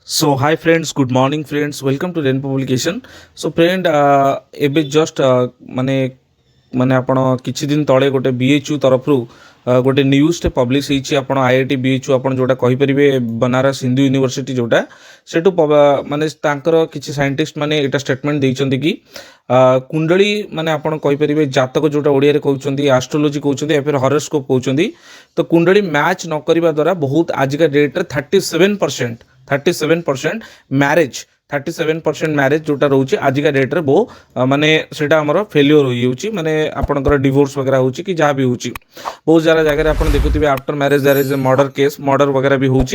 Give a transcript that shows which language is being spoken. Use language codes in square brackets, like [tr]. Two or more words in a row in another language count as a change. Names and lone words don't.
[en] So hi friends, good morning friends. Welcome to rainbow publication. So friend, [or] ଏବେ ଜଷ୍ଟ ମାନେ ମାନେ ଆପଣ କିଛି ଦିନ ତଳେ ଗୋଟେ ବିଏଚୟୁ ତରଫରୁ ଗୋଟେ ନ୍ୟୁଜ୍ଟେ ପବ୍ଲିଶ ହେଇଛି। ଆପଣ ଆଇଆଇଟି ବିଏଚୟୁ ଆପଣ ଯେଉଁଟା କହିପାରିବେ ବନାରସ ହିନ୍ଦୁ ୟୁନିଭର୍ସିଟି ଯେଉଁଟା ସେଠୁ ମାନେ ତାଙ୍କର କିଛି ସାଇଣ୍ଟିଷ୍ଟ ମାନେ ଏଇଟା ଷ୍ଟେଟମେଣ୍ଟ ଦେଇଛନ୍ତି କି କୁଣ୍ଡଳୀ ମାନେ ଆପଣ କହିପାରିବେ ଜାତକ ଯେଉଁଟା ଓଡ଼ିଆରେ କହୁଛନ୍ତି ଆଷ୍ଟ୍ରୋଲୋଜି କହୁଛନ୍ତି [hi] या फिर [or] ହରସ୍କୋପ କହୁଛନ୍ତି। ତ କୁଣ୍ଡଳୀ ମ୍ୟାଚ୍ ନ କରିବା ଦ୍ୱାରା ବହୁତ ଆଜିକା ଡେଟ୍ରେ 37% ମ୍ୟାରେଜ୍ 37% ମ୍ୟାରେଜ୍ ଯେଉଁଟା ରହୁଛି ଆଜିକା ଡେଟ୍ରେ ବହୁ ମାନେ ସେଇଟା ଆମର ଫେଲିଓର ହୋଇଯାଉଛି। ମାନେ ଆପଣଙ୍କର ଡିଭୋର୍ସ ବଗେରା ହେଉଛି କି ଯାହା ବି ହେଉଛି ବହୁତ ସାରା ଜାଗାରେ ଆପଣ ଦେଖୁଥିବେ [en] after marriage there is a murder case, [or] ମର୍ଡର ବଗେରା ବି ହେଉଛି।